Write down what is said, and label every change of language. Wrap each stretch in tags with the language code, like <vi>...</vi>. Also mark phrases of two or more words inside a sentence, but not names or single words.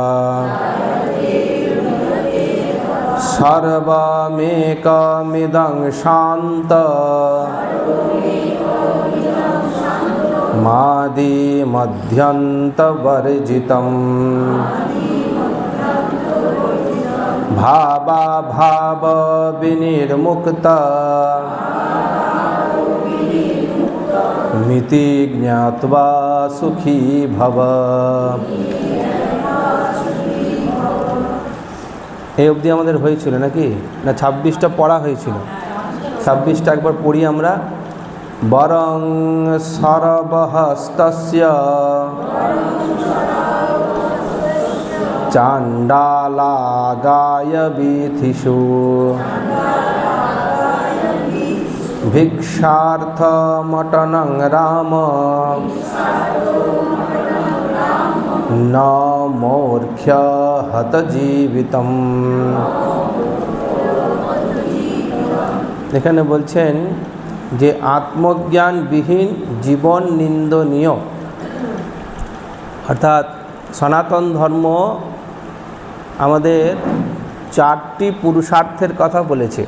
<sa>सर्वमेकमिदं शान्तमादिमध्यन्तवर्जितम् भावाभाव विनिर्मुक्त मिति ज्ञात्वा सुखी भव।</sa> <bn>এই অবধি আমাদের হয়েছিল নাকি না 26টা পড়া হয়েছিল 26টা একবার পড়ি আমরা বরং সর্বহস্তস্য</bn> <sa>চাণ্ডালাগায় বীথিষু भिक्षार्थमटनं राम न मूर्ख्य हत जीवितम।</sa> <bn>এখানে বলছেন যে আত্মজ্ঞানবিহীন জীবন নিন্দনীয়, অর্থাৎ সনাতন ধর্ম আমাদের 4টি পুরুষার্থের কথা বলেছে।</bn>